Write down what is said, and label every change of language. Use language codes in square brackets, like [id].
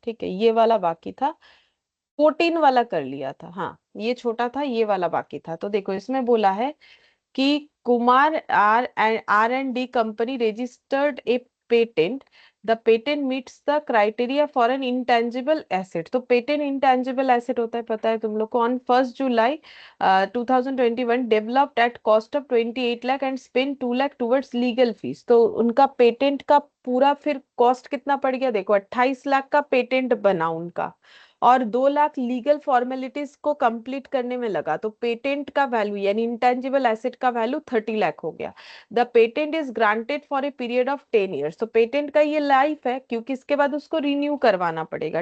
[hi] ठीक है, ये वाला बाकी था। 14 वाला कर लिया था, हाँ ये छोटा था, ये वाला बाकी था। तो देखो इसमें बोला है कि [en] Kumar R&D company registered a patent. The patent meets the criteria for an intangible asset. [hi] तो patent intangible asset होता है, पता है तुम लोग को। [en] On 1st July 2021 developed at cost of 28 lakh and spent 2 lakh towards legal fees. [hi] तो उनका पेटेंट का पूरा फिर कॉस्ट कितना पड़ गया? देखो 28 लाख का पेटेंट बना उनका, और 2 लाख लीगल फॉर्मेलिटीज को कंप्लीट करने में लगा। तो पेटेंट का वैल्यू यानी इंटेंजिबल एसेट का वैल्यू 30 लाख हो गया। [en] The patent is granted for a period of 10 years. [hi] तो पेटेंट का ये लाइफ है, क्योंकि इसके बाद उसको रिन्यू करवाना पड़ेगा।